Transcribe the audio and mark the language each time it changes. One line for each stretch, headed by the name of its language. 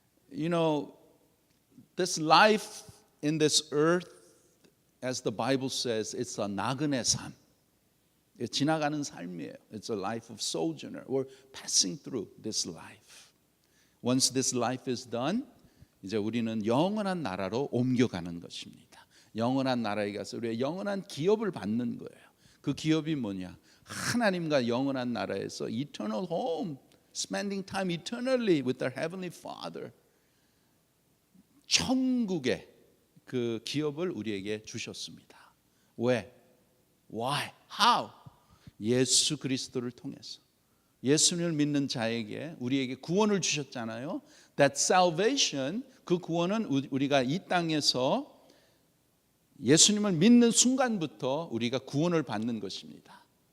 English: You know, this life in this earth, as the Bible says, it's a
Korean: 나그네 삶. 지나가는 삶이에요.
English: It's a life of sojourner. We're passing through this life. Once this life is done,
Korean: 이제 우리는 영원한 나라로 옮겨가는 것입니다. 영원한 나라에 가서 우리의 영원한 기업을 받는 거예요. 그 기업이 뭐냐? 하나님과 영원한 나라에서
English: eternal home, spending time eternally with our heavenly Father.
Korean: 천국의 그 기업을 우리에게 주셨습니다. 왜?
English: Why? How?
Korean: 예수 그리스도를 통해서 예수님을 믿는 자에게 우리에게 구원을 주셨잖아요.
English: That salvation,
Korean: 그 구원은 우리가 이 땅에서 예수님을 믿는 순간부터 우리가 구원을 받는 것입니다.